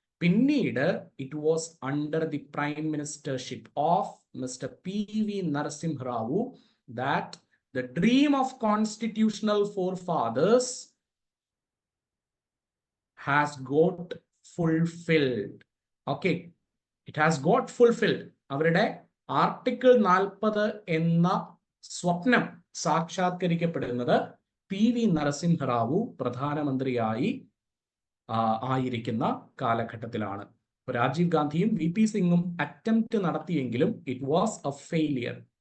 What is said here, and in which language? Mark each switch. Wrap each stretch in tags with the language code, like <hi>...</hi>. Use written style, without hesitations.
<en>പിന്നീട് it was under the prime ministership of mister PV Narasimha Rao that the dream of constitutional forefathers has got fulfilled. Okay, it has got fulfilled.</en> <ml>അവരുടെ article 40 എന്ന സ്വപ്നം സാക്ഷാത്കരിക്കപ്പെടുന്നത് PV Narasimha Rao പ്രധാനമന്ത്രിയായി ആയിരിക്കുന്ന കാലഘട്ടത്തിലാണ്. രാജീവ് ഗാന്ധിയും VP സിംഗും അറ്റംപ്റ്റ് നടത്തിയെങ്കിലും</ml> <en>It was a failure.</en>